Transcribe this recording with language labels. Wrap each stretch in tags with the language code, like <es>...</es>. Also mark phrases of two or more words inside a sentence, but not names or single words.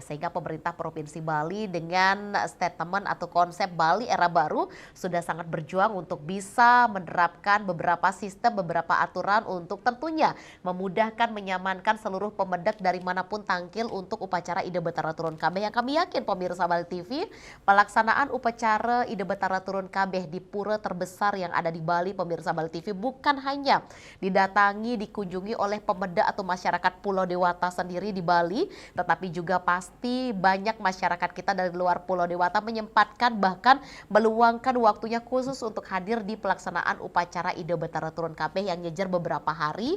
<id>Sehingga pemerintah Provinsi Bali dengan statement atau konsep Bali Era Baru sudah sangat berjuang untuk bisa menerapkan beberapa sistem, beberapa aturan untuk tentunya memudahkan, menyamankan seluruh pemedek dari manapun tangkil untuk upacara Ida Betara Turun Kabeh, yang kami yakin pemirsa Bali TV, pelaksanaan upacara Ida Betara Turun Kabeh di pura terbesar yang ada di Bali pemirsa Bali TV bukan hanya didatangi, dikunjungi oleh pemeda atau masyarakat Pulau Dewata sendiri di Bali, tetapi juga pasti banyak masyarakat kita dari luar Pulau Dewata menyempatkan bahkan meluangkan waktunya khusus untuk hadir di pelaksanaan upacara Ida Betara Turun Kabeh yang ngejar beberapa hari.</id>